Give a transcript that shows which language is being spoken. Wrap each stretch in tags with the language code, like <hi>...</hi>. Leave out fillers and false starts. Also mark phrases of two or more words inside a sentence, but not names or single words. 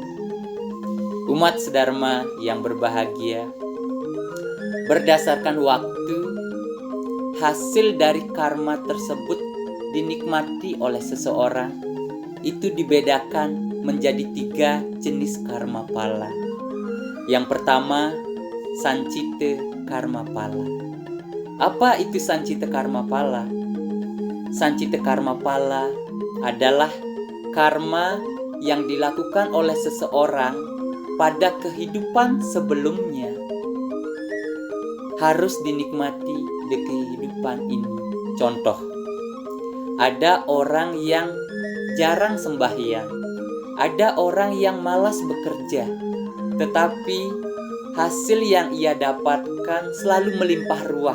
<id>Umat sedharma yang berbahagia, berdasarkan waktu, hasil dari karma tersebut dinikmati oleh seseorang itu dibedakan menjadi 3 jenis karma pala. Yang pertama, Sancita karma pala. Apa itu Sancita karma pala? Sancita karma pala adalah karma yang dilakukan oleh seseorang pada kehidupan sebelumnya harus dinikmati di kehidupan ini. Contoh, ada orang yang jarang sembahyang, ada orang yang malas bekerja, tetapi hasil yang ia dapatkan selalu melimpah ruah.</id>